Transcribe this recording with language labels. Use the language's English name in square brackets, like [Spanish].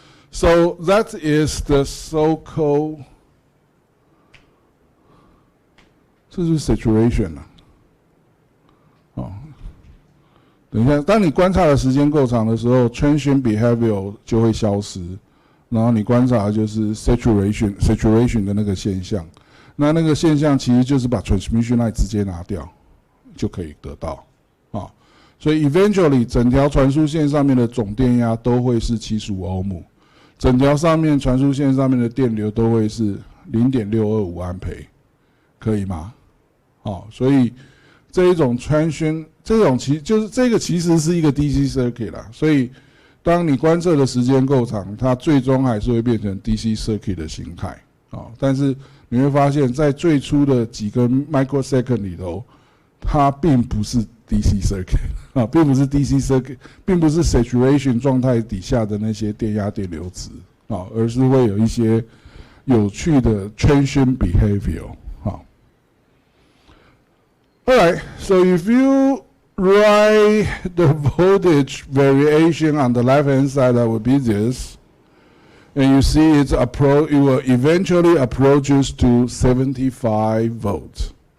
[English] So that is the so-called saturation. [Chinese] 等一下，当你观察的时间够长的时候 ，transient behavior 就会消失，然后你观察的就是 saturation 的那个现象。那个现象其实就是把 transmission line 直接拿掉，就可以得到。所以 eventually 整条传输线上面的总电压都会是75欧姆，整条传输线上面的电流都会是 0.625 安培，可以吗？所以这一种 transient 这个其实是一个 DC circuit 啦，所以当你观测的时间够长，它最终还是会变成 DC circuit 的形态。但是你会发现在最初的几根 microsecond 里头，它并不是 DC circuit 并不是 DC circuit， 并不是 saturation 状态底下的那些电压电流值而是会有一些有趣的 transient behavior。 [English] Alright, so if you write the voltage variation on the left-hand side, that would be this, and you see it will eventually approaches to 75 volts.